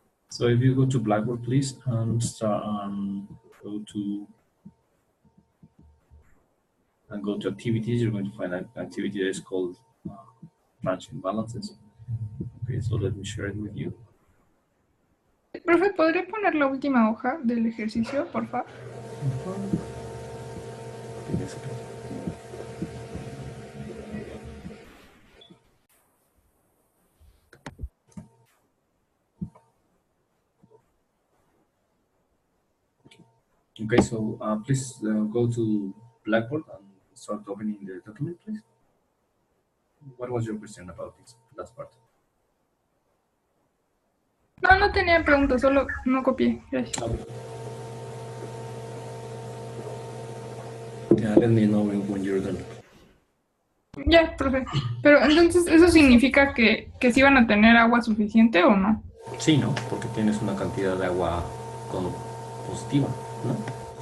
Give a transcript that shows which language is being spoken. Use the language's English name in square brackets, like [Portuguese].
[English] So if you go to Blackboard, please, and go to activities, you're going to find an activity that is called transient balances. Okay, so let me share it with you. [Spanish] Profe, ¿podría poner la última hoja del ejercicio, por favor? [English] Okay, so please go to Blackboard and start opening the document, please. What was your question about this last part? [Spanish] No, no tenía preguntas, solo no copié. Gracias. [English] Yeah, let me know when you're done. [Spanish] Ya, profe. Pero entonces, ¿eso significa que sí van a tener agua suficiente o no? Sí, ¿no? Porque tienes una cantidad de agua positiva, ¿no?